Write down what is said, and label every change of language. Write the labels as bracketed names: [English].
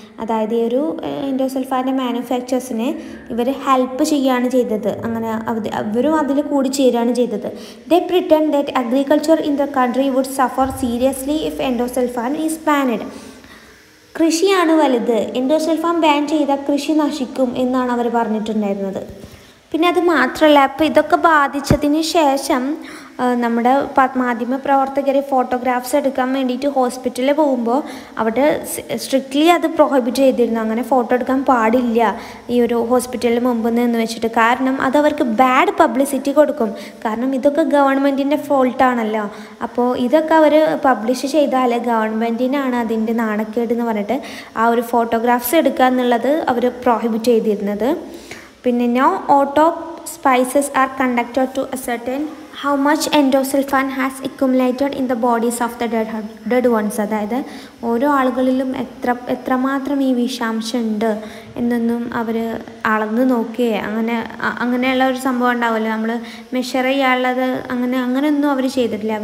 [Malayalam] അതായത് ഈ ഒരു എൻഡോസൾഫാൻ്റെ മാനുഫാക്ചേഴ്സിനെ ഇവർ ഹെൽപ്പ് ചെയ്യുകയാണ് ചെയ്തത്. അങ്ങനെ അവരും അതിൽ കൂടി ചേരുകയാണ് ചെയ്തത്. [English] They pretend that agriculture in the country would suffer seriously if endosulfan is banned. [Malayalam] കൃഷിയാണ് വലുത്, എൻഡോസൾഫാൻ ബാൻ ചെയ്താൽ കൃഷി നശിക്കും എന്നാണ് അവർ പറഞ്ഞിട്ടുണ്ടായിരുന്നത്. പിന്നെ അത് മാത്രമല്ല, അപ്പോൾ ഇതൊക്കെ ബാധിച്ചതിന് ശേഷം നമ്മുടെ മാധ്യമ പ്രവർത്തകർ ഫോട്ടോഗ്രാഫ്സ് എടുക്കാൻ വേണ്ടിയിട്ട് ഹോസ്പിറ്റലിൽ പോകുമ്പോൾ അവിടെ സ്ട്രിക്ട്ലി അത് പ്രൊഹിബിറ്റ് ചെയ്തിരുന്നു. അങ്ങനെ ഫോട്ടോ എടുക്കാൻ പാടില്ല ഈ ഒരു ഹോസ്പിറ്റലിൽ മുമ്പ് നിന്ന് വെച്ചിട്ട്. കാരണം അതവർക്ക് ബാഡ് പബ്ലിസിറ്റി കൊടുക്കും. കാരണം ഇതൊക്കെ ഗവൺമെൻറ്റിൻ്റെ ഫോൾട്ടാണല്ലോ. അപ്പോൾ ഇതൊക്കെ അവർ പബ്ലിഷ് ചെയ്താൽ ഗവൺമെൻറ്റിനാണ് അതിൻ്റെ നാണക്കേട് എന്ന് പറഞ്ഞിട്ട് ആ ഒരു ഫോട്ടോഗ്രാഫ്സ് എടുക്കുക എന്നുള്ളത് അവർ പ്രൊഹിബിറ്റ് ചെയ്തിരുന്നത്. [English] പിന്നെ no autopsies are conducted to ascertain how much endosulfan has accumulated in the bodies of the dead ones. [Malayalam] അതായത് ഓരോ ആളുകളിലും എത്രമാത്രം ഈ വിഷാംശം ഉണ്ട് എന്നൊന്നും അവർ അളന്ന് നോക്കുകയോ അങ്ങനെയുള്ള ഒരു സംഭവം ഉണ്ടാവുമല്ലോ, നമ്മൾ മെഷർ ചെയ്യാനുള്ളത് അങ്ങനെയൊന്നും അവർ ചെയ്തിട്ടില്ല.